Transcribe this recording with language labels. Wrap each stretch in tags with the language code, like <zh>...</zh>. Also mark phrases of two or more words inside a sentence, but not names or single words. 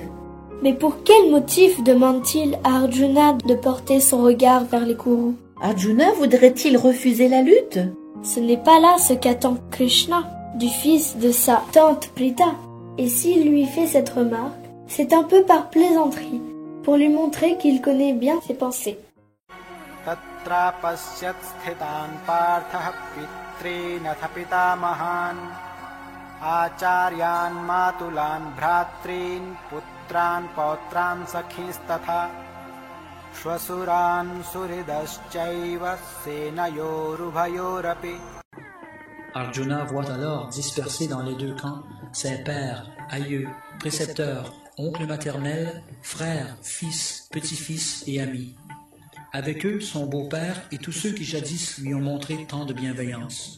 <fr>Mais pour quel motif demande-t-il à Arjuna de porter son regard vers les Kurus? Arjuna voudrait-il refuser la lutte? Ce n'est pas là ce qu'attend Krishna du fils de sa tante Prita. Et s'il lui fait cette remarque, c'est un peu par plaisanterie, pour lui montrer qu'il connaît bien ses pensées.</fr> <sa>तत्र अपश्यत् स्थितान् पार्थः पितॄनथ पितामहान् आचार्यान् मातुलान् भ्रातॄन् पुत्रान् पौत्रान् सखींस्तथा श्वशुरान् सुहृदश्चैव सेनयोरुभयोरपि.</sa> <fr>Arjuna voit alors dispersés dans les deux camps ses pères, aïeux, précepteurs, oncles maternels, frères, fils, petits-fils et amis. Avec eux, son beau-père et tous ceux qui jadis lui ont montré tant de bienveillance.</fr>